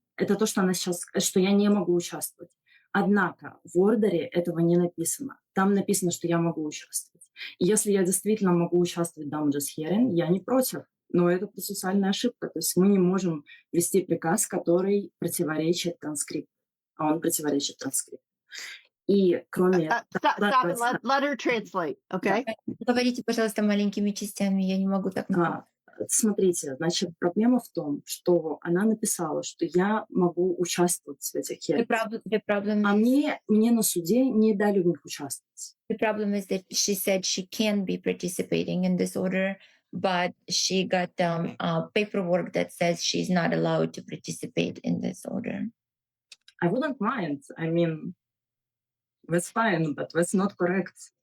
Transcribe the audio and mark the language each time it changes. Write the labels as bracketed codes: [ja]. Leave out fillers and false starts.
[ru] Это то, что она сейчас, что я не могу участвовать. Однако в ордере этого не написано. Там написано, что я могу участвовать. И если я действительно могу участвовать в damages hearing, я не против. Но это процессуальная ошибка. То есть мы не можем вести приказ, который противоречит транскрипту. А он противоречит транскрипту. И кроме... [en] Stop and let her translate, okay? [ru] Говорите, пожалуйста, маленькими частями, я не могу так. Смотрите, значит, проблема в том, что она написала, что я могу участвовать в этих hearings. А мне на суде не дали в них участвовать. [en] The problem is that she said she can be participating in this order, but she got paperwork that says she's not allowed to participate in this order. I wouldn't mind. I mean, that's fine, but that's not correct.